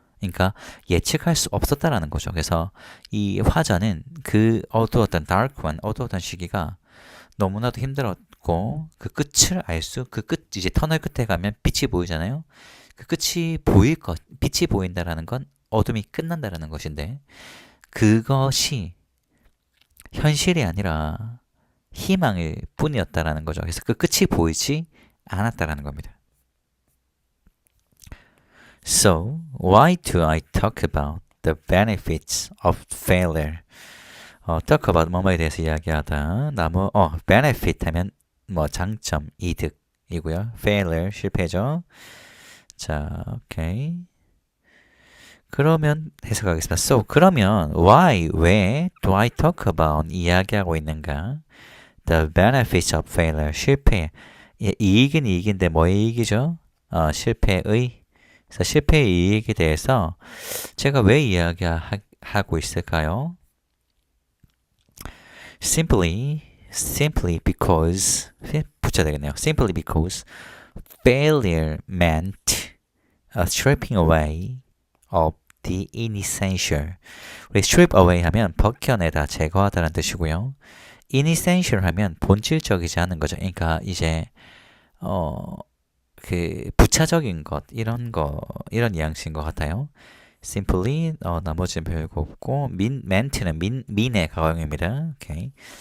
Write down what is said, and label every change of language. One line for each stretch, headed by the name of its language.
Korean: 그러니까 예측할 수 없었다라는 거죠. 그래서 이 화자는 그 어두웠던
English: dark one,
Korean: 어두웠던 시기가 너무나도 힘들었고 그 끝을 그 끝 이제 터널 끝에 가면 빛이 보이잖아요. 그 끝이 빛이 보인다라는 건 어둠이 끝난다라는 것인데 그것이 현실이 아니라 희망일 뿐이었다라는 거죠. 그래서 그 끝이 보이지 않았다라는 겁니다.
English: So, why do I talk about the benefits of failure?
Korean: talk about 뭐뭐에 대해서 이야기하다. benefit 하면 뭐 장점, 이득이고요. failure, 실패죠. 자, 오케이. 그러면 해석하겠습니다.
English: So,
Korean: 그러면
English: why, 왜 do I talk about
Korean: 이야기하고 있는가?
English: The benefits of failure,
Korean: 실패. 이익은 이익인데 뭐의 이익이죠? 실패의. 그래서 실패의 이익에 대해서 제가 왜 이야기하고 있을까요?
English: Simply because
Korean: 붙여야 되겠네요.
English: Simply because failure meant a stripping away of the inessential.
Korean: 우리 strip away 하면 벗겨내다, 제거하다라는 뜻이고요. inessential 하면 본질적이지 않은 거죠. 그러니까 이제 그 부차적인 것 이런 뉘앙스인 것 같아요. simply 나머지는 별거 없고 ment는 mean의 가형입니다. 오케이.